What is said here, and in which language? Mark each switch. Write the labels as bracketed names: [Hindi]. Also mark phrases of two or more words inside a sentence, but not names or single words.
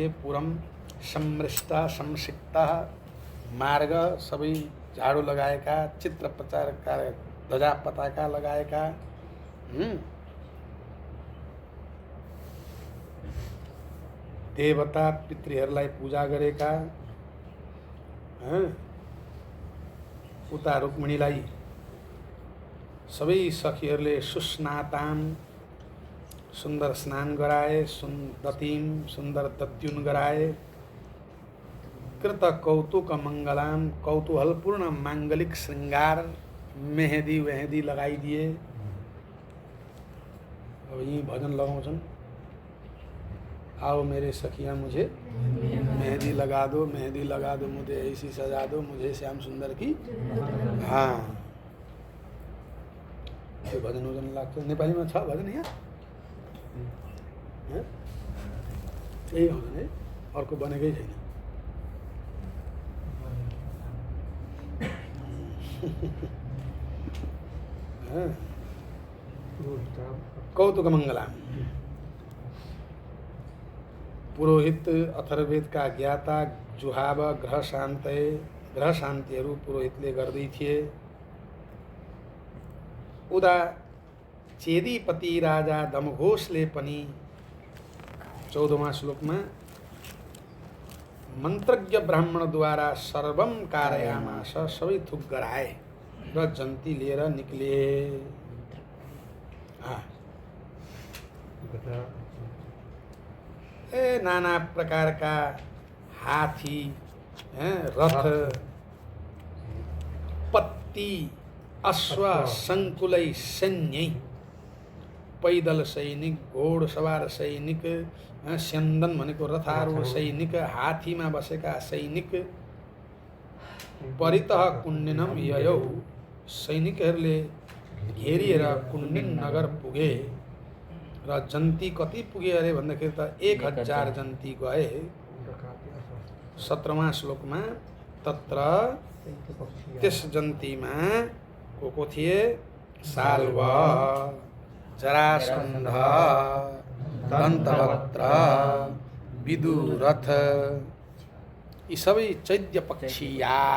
[Sanskrit] पुरम समृष्टा संसिक्ता, [Nepali] मार्ग सबै झाडु लगाएका, चित्र प्रचारका ध्वजा पताका लगाएका, देवता पितृहरूलाई पूजा गरेका। उता रुक्मिणीलाई सबै सखीहरूले सुस्नाताम, सुन्दर स्नान गराए, दतिम सुन्दर दत्युन गराए। [Sanskrit] कृत कौतुक मङ्गलाम, [Nepali] कौतूहलपूर्ण माङ्गलिक श्रृङ्गार, मेहदी वेहदी लगाइदिए। अब यही भजन लगाउँछन्, [Hindi] आओ मेरे सखियाँ मुझे मेहंदी लगा दो, मेहंदी लगा दो, मुझे ऐसी सजा दो, मुझे श्याम सुंदर की। [Nepali] हाँ, त्यो भजन वजन लाग्छ। नेपालीमा छ भजन यहाँ, [Hindi] यही भजन है, [Nepali] अर्को बनेकै छैन। [Sanskrit] कौतुक मङ्गलाम, [Nepali] पुरोहित [Hindi] अथर्ववेद का ज्ञाता [Nepali] जुहाव ग्रह शान्तिहरू पुरोहितले गर्दै थिए। उदा चेदीपति राजा दमघोषले पनि 14वां श्लोकमा मन्त्रज्ञ ब्राह्मणद्वारा [Sanskrit] सर्वम कारयामास, [Nepali] सबै थुक गराए र जन्ती लिएर निक्ले। [Hindi] नाना प्रकार का हाथी, रथ, पत्ती, अश्व, [Sanskrit] संकुलै सैन्य, [Nepali] पैदल सैनिक, घोडसवार सैनिक, स्यन्दन भनेको रथारूढ सैनिक, हाथीमा बसेका सैनिक, [Sanskrit] परितः कुण्डिनम ययौ, [Nepali] सैनिकहरूले घेरिएर कुण्डिन नगर पुगे। र जन्ती कति पुगे अरे भन्दाखेरि त 1000 जन्ती गए। 17वां श्लोकमा तत्र त्यस जन्तीमा को थिए, साल्व, जरासन्ध, दन्तवक्त्र, विदुरथ, यी सबै [Sanskrit] चैद्य पक्षीया,